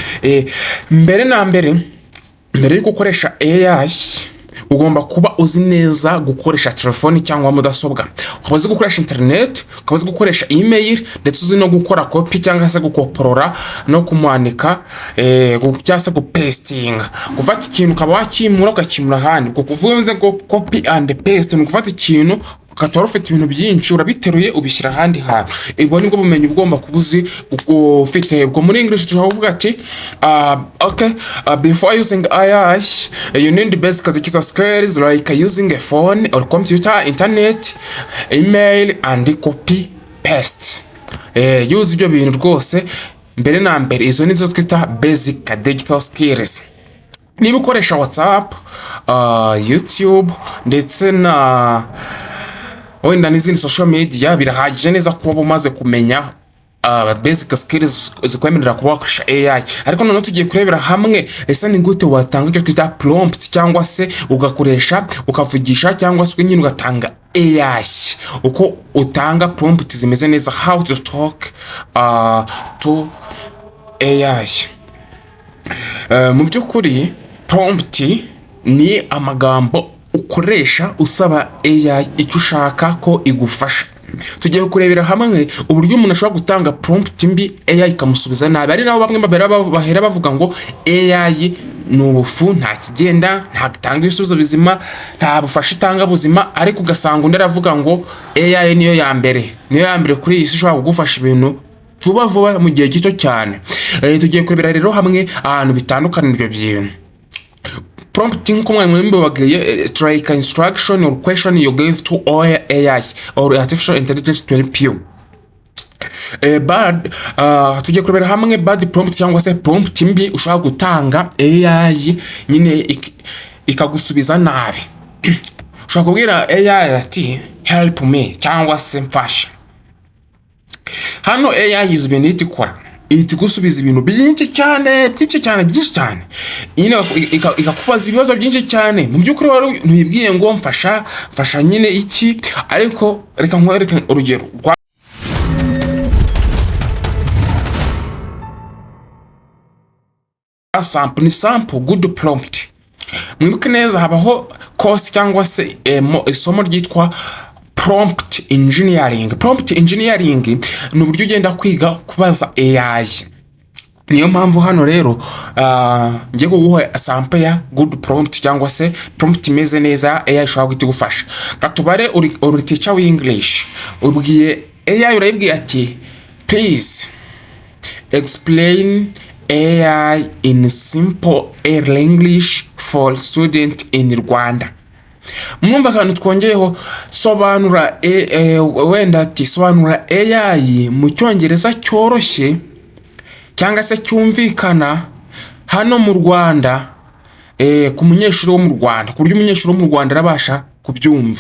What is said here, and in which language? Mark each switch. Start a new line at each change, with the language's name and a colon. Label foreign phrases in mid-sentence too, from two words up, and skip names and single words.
Kinyarwanda: Mbere yo gukoresha AI ugomba kuba uzi neza gukoresha telefoni cyangwa mudasobwa, ukaba uzi gukoresha internet, ukaba uzi gukoresha email, ndetse uzi no gukora copy cyangwa se gukoporora no kumwanika cyangwa se gupastinga. Gufata ikintu ukaba wakimura ukakimura ahandi, kuko uvuze ngo
English: copy and paste
Kinyarwanda: ni gufata ikintu ukaba ufite ibintu byinshi urabiteruye ubishyira ahandi hantu. Ubwo nibwo bumenyi ugomba kuba uzi ufite. Ubwo muri English tushobora kuvuga ati
English: okay, before using AI you need basic digital skills like using a phone or computer, internet, email and copy paste.
Kinyarwanda: Use ibyo bintu rwose mbere na mbere. Izo nizo twita
English: basic digital skills.
Kinyarwanda: Niba ukoresha WhatsApp, YouTube ndetse na wenda n'izindi
English: social media,
Kinyarwanda: birahagije neza kuba umaze kumenya
English: basic skills
Kinyarwanda: zikwemerera kuba wakoresha AI. Ariko noneho tugiye kurebera hamwe ese ni gute watanga icyo twita prompt, cyangwa se ugakoresha ukavugisha cyangwa se nyine ugatanga AI. Uko utanga prompt zimeze neza,
English: how to talk to AI.
Kinyarwanda: Mu by'ukuri prompt ni amagambo ukoresha usaba AI icyo ushaka ko igufasha. Tugiye kurebera hamwe uburyo umuntu ashobora gutanga prompt mbi AI ikamusubiza nabi. Ari nabo bamwe bahera bavuga ngo AI ni ubufu, nta kigenda, nta gitanga ibisubizo bizima, nta bufasha itanga buzima. Ariko ugasanga undi aravuga ngo AI niyo ya mbere kuri iyi si, ishobora kugufasha ibintu vuba mu gihe gito cyane. Tugiye kurebera rero hamwe ahantu bitandukanye ibyo bintu.
English: Prompting
Kinyarwanda: kumwe mwembe wagaye
English: like instruction or question you give to AI or artificial intelligence to help you.
Kinyarwanda: Tugiye kurebera hamwe
English: bad prompt
Kinyarwanda: cyangwa se prompt mbi ushaka gutanga AI nyine ikagusubiza nabi. Ushaka kubwira AI ati
English: help me
Kinyarwanda: cyangwa se mfasha. Hano AI yuzuye ibintu ikora, gusubiza ibintu byinshi cyane. Nyine ikakubaza ibibazo byinshi cyane. Mu by'ukuri wari ntuyibwiye ngo mfasha nyine iki, ariko reka nkwereke urugero rwa
English: sample good prompt.
Kinyarwanda: Mwibuke neza habaho course cyangwa se isomo ryitwa
English: prompt engineering. Prompt engineering
Kinyarwanda: ni uburyo ugenda kwiga kubaza AI. Niyo mpamvu hano rero ngiye kuguha sample ya
English: good prompt
Kinyarwanda: cyangwa se prompt imeze neza AI ishobora kugufasha. Katubare uri teacher w'English, ubwiye AI urayibwiye ati
English: please explain AI in simple English for student in Rwanda.
Kinyarwanda: Mwumva kantu twongeyeho sobanura wenda ati sobanura AI mu cyongereza cyoroshye cyangwa se cyumvikana hano mu Rwanda, ku munyeshuri wo mu Rwanda, ku buryo umunyeshuri wo mu Rwanda arabasha kubyumva.